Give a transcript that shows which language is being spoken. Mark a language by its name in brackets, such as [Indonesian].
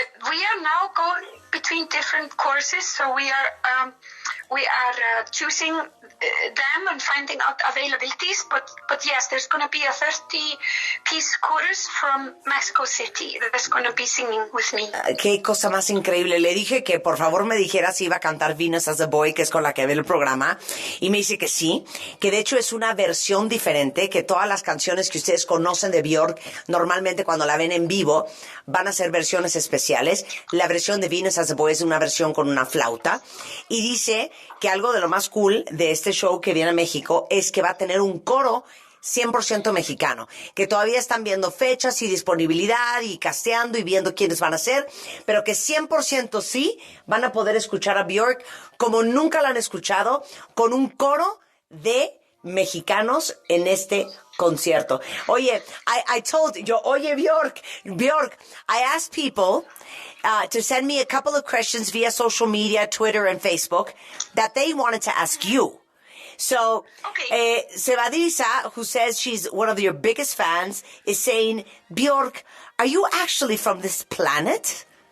[English] We are now going between different courses, so we are choosing them and finding out availabilities. But yes, there's going to be a 30-piece chorus from Mexico City that's going to be singing with me. [Spanish] Qué cosa más increíble. Le dije que por favor me dijera si iba a cantar Venus as a Boy, que es con la que ve el programa, y me dice que sí, que de hecho es una versión diferente, que todas las canciones que ustedes conocen de Björk, normalmente cuando la ven en vivo, van a ser versiones especiales. La versión de Venus as a Boy es una versión con una flauta, y dice que algo de lo más cool de este show que viene a México es que va a tener un coro 100% mexicano, que todavía están viendo fechas y disponibilidad y casteando y viendo quiénes van a ser, pero que 100% sí van a poder escuchar a Björk como nunca la han escuchado, con un coro de mexicanos en este concierto. Oye, [English] I told you, [Spanish] oye [English] Björk, I asked people to send me a couple of questions via social media, Twitter and Facebook, that they wanted to ask you. So, okay. Sebadisa, who says she's one of your biggest fans, is saying, Björk, are you actually from this planet?